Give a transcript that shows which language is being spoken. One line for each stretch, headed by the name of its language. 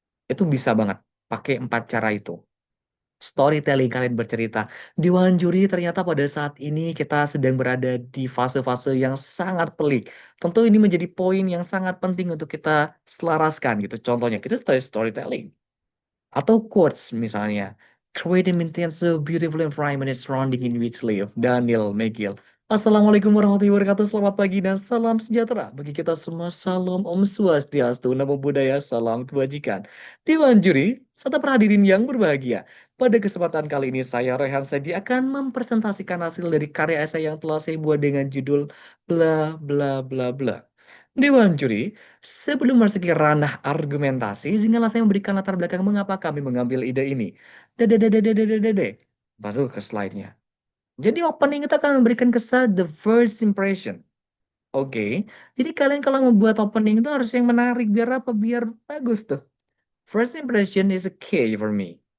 Indonesian: Itu bisa banget pakai empat cara itu. Storytelling kalian bercerita. Dewan juri ternyata pada saat ini kita sedang berada di fase-fase yang sangat pelik. Tentu ini menjadi poin yang sangat penting untuk kita selaraskan gitu. Contohnya kita storytelling atau quotes misalnya.
English: Create and maintain a beautiful environment surrounding in which live.
Indonesian: Daniel McGill.
Arabic: Assalamualaikum warahmatullahi wabarakatuh.
Indonesian: Selamat pagi dan salam sejahtera bagi kita semua. Salam Om Swastiastu, Namo Buddhaya, salam kebajikan. Dewan juri, serta perhadirin yang berbahagia. Pada kesempatan kali ini saya Rehan Sadi akan mempresentasikan hasil dari karya esai yang telah saya buat dengan judul bla bla bla bla. Dewan juri, sebelum masuk ke ranah argumentasi, izinkanlah saya memberikan latar belakang mengapa kami mengambil ide ini. Dede. Baru ke slide-nya. Jadi opening itu akan memberikan kesan
English: the first impression.
Indonesian: Oke, jadi kalian kalau membuat opening itu harus yang menarik biar apa? Biar bagus tuh.
English: First impression is a key for me.